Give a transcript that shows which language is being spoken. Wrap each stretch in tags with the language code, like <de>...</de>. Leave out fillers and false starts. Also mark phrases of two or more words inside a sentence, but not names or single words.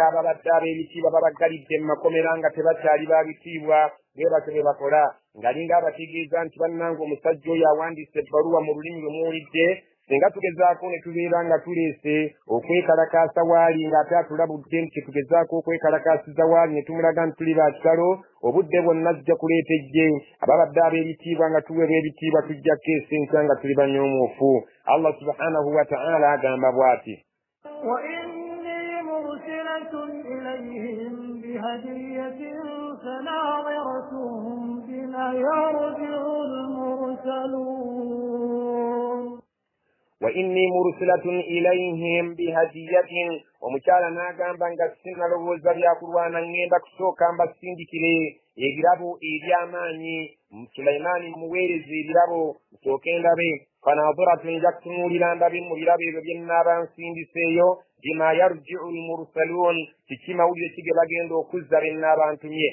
<lg>ababadde ab'ebitiibwa babagalidde mu makomera nga tebakyali babitiibwa bwe batyo bwe bakola ng'alinga abategeeza nti bannanga omusajja oyo awandiise ebbaluwa mu lulimi lwe muwulidde singa tugezaako ne tubeera nga tuleese okwekalakaasa waali ng'ate atulabudde nti tugezaako okwekalakaasiza waali ne tumulaga nti tuli bakitalo obudde bwonna ajja kuleeta ejje ababadde ab'ebitiibwa nga tuweebwa ebitiibwa tujjako esenkya nga tuli banyoomoofu.</lg> <ar>الله سبحانه وتعالى</ar> <lg>agamba bw'ati</lg> <ar>وإني مرسلة إليهم بهدية فناظرة بما يرجع المرسلون. وإني مرسلة إليهم بهدية</ar> <lg>omukyala n'agamba nga sinalowooza byakulwana ngenda kusooka mbasindikire ebirabo eby'amaanyi Sulaimaani muweereza ebirabo nsooke ndabe fanadiratun nja kutunuulira ndabe mu birabo ebyo bye nnaaba nsindiseeyo</lg> <ar>بم يرجع المرسلون</ar> <lg>kiki mawulire ki ge bagenda okuzza be nnaaba ntumye.</lg>